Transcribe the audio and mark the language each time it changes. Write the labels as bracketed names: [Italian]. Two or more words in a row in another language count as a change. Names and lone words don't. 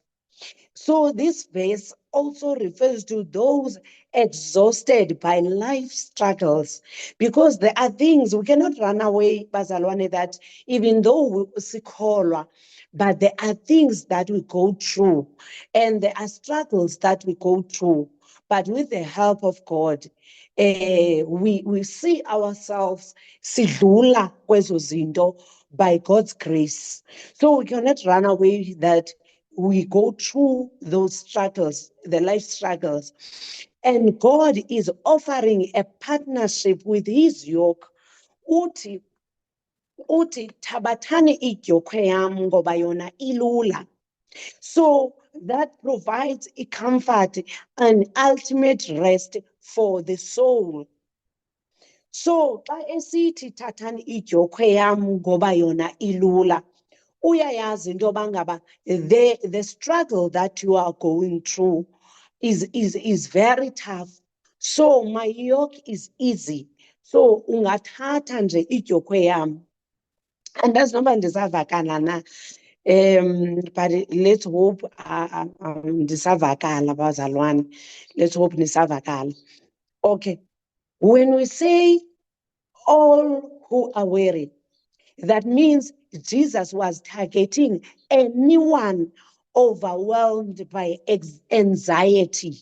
[English] So this verse also refers to those exhausted by life struggles, because there are things we cannot run away, bazalwane, that even though we sikholwa, but there are things that we go through, and there are struggles that we go through. But with the help of God, we see ourselves [Xhosa] sidlula kwezo zinto [English] by God's grace. So we cannot run away that we go through those struggles, the life struggles. And God is offering a partnership with His yoke. [Xhosa] Uti tabathani idyokwe yam ngoba yona ilula. [English] So that provides a comfort and ultimate rest for the soul. [Xhosa] So xa esithi thathani idyokwe yam ngoba yona ilula, uyayazi into yoba ngaba [English] the struggle that you are going through is very tough. So my yoke is easy. [Xhosa] So ungathatha nje idyokwe yam. Andazi noba ndisavakala na. [English] But let's hope [Xhosa] ndisavakala, bazalwane. [English] Let's hope nisavakala. Okay. When we say all who are weary, that means Jesus was targeting anyone overwhelmed by anxiety.